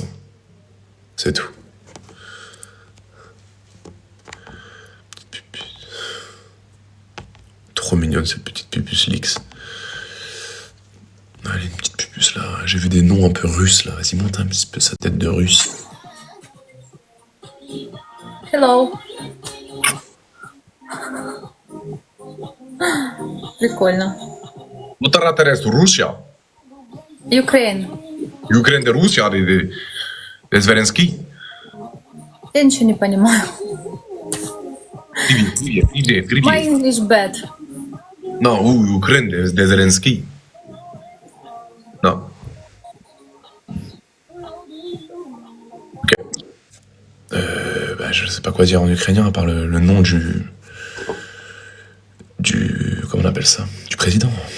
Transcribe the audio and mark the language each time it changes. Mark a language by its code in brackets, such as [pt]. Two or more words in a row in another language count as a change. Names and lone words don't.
[fr] C'est tout. Petite pupuce. Trop mignonne, cette petite pupuce Lix. Allez, une petite pupuce, là. J'ai vu des noms un peu russes, là. Vas-y, monte un petit peu sa tête de russe. [ru] Hello. Прикольно. Ну, Тарас, Russia. Ukraine. [fr] Ukraine de Russia, de Зеленский. [ru] Я ничего не понимаю. Привет. [en] My English bad. [fr] Non, Ukraine de Zelensky. Non. Ok. Bah, je sais pas quoi dire en ukrainien à part le nom du. Comment on appelle ça? Du président.